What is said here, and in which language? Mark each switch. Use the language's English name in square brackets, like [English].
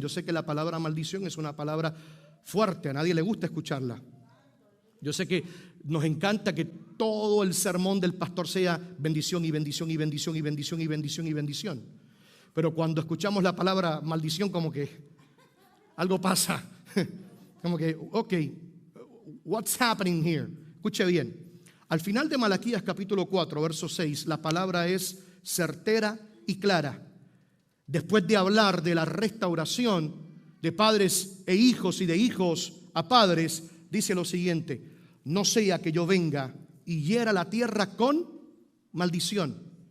[Spanish] Yo sé que la palabra maldición es una palabra fuerte, a nadie le gusta escucharla. Yo sé que nos encanta que todo el sermón del pastor sea bendición y bendición y bendición y bendición y bendición y bendición. Pero cuando escuchamos la palabra maldición, como que algo pasa. [English] Como que, ok, what's happening here? [Spanish] Escuche bien. Al final de Malaquías capítulo 4, verso 6, la palabra es certera y clara. Después de hablar de la restauración de padres e hijos y de hijos a padres, dice lo siguiente: no sea que yo venga y hiera la tierra con maldición.